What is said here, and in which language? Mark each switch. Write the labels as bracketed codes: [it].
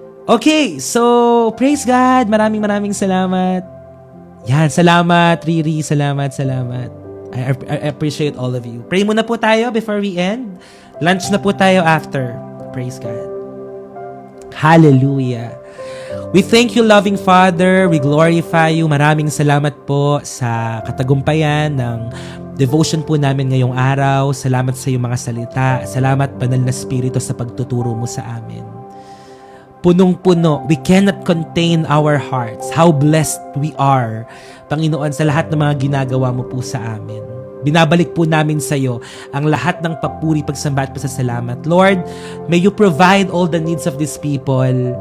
[en] Okay, so praise God. [tl] Maraming salamat. Yan, salamat Riri. Salamat. [en] I appreciate all of you. Pray [tl] muna po tayo [en] before we end. Lunch [tl] na po tayo [en] after. Praise God. Hallelujah. We thank you, loving Father. We glorify you. [tl] Maraming salamat po sa katagumpayan ng devotion po namin ngayong araw. Salamat sa iyong mga salita. Salamat, Banal na Espiritu, sa pagtuturo mo sa amin. Punong-puno. [en] We cannot contain our hearts. How blessed we are, [tl] Panginoon, sa lahat ng mga ginagawa mo po sa amin. Binabalik po namin sa iyo ang lahat ng papuri, pagsamba at pasasalamat. [en] Lord, may you provide all the needs of these people.